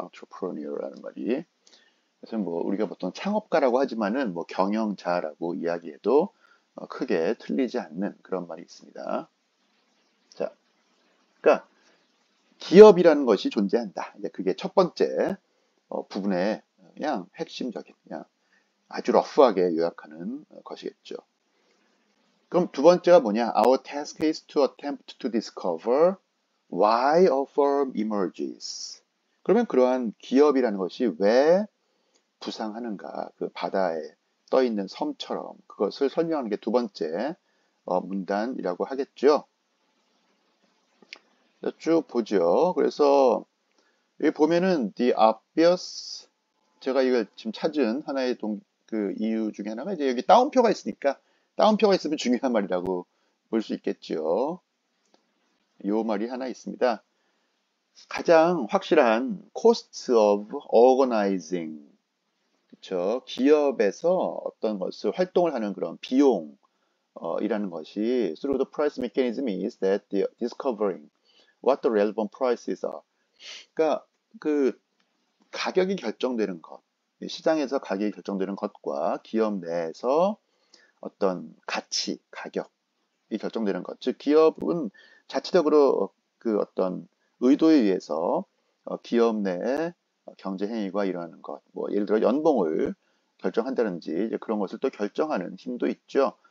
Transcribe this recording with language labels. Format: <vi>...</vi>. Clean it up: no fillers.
<ko>entrepreneur라는 말이. 그래서 뭐 우리가 보통 창업가라고 하지만은 뭐 경영자라고 이야기해도 크게 틀리지 않는 그런 말이 있습니다. 자, 그러니까 기업이라는 것이 존재한다. 이제 그게 첫 번째 부분의 그냥 핵심적인 그냥 아주 러프하게 요약하는 것이겠죠. 그럼 두 번째가 뭐냐?</ko> <en>Our task is to attempt to discover why a firm emerges.</en> <ko>그러면 그러한 기업이라는 것이 왜 부상하는가? 그 바다에 떠 있는 섬처럼 그것을 설명하는 게 두 번째 문단이라고 하겠죠. 쭉 보죠. 그래서 여기 보면은</ko> <en>the obvious</en> <ko>제가 이걸 지금 찾은 하나의 그 이유 중에 하나가 이제 여기 따옴표가 있으니까 따옴표가 있으면 중요한 말이라고 볼 수 있겠죠. 이 말이 하나 있습니다. 가장 확실한</ko> <en>cost of organizing</en> <ko>그렇죠. 기업에서 어떤 것을 활동을 하는 그런 비용 이라는 것이</ko> <en>through the price mechanism is that the discovering what the relevant prices are.</en> <ko>그러니까 그 가격이 결정되는 것, 시장에서 가격이 결정되는 것과 기업 내에서 어떤 가치, 가격이 결정되는 것. 즉 기업은 자체적으로 그 어떤 의도에 의해서 기업 내에 경제 행위가 일어나는 것, 뭐 예를 들어 연봉을 결정한다든지 이제 그런 것을 또 결정하는 힘도 있죠.</ko>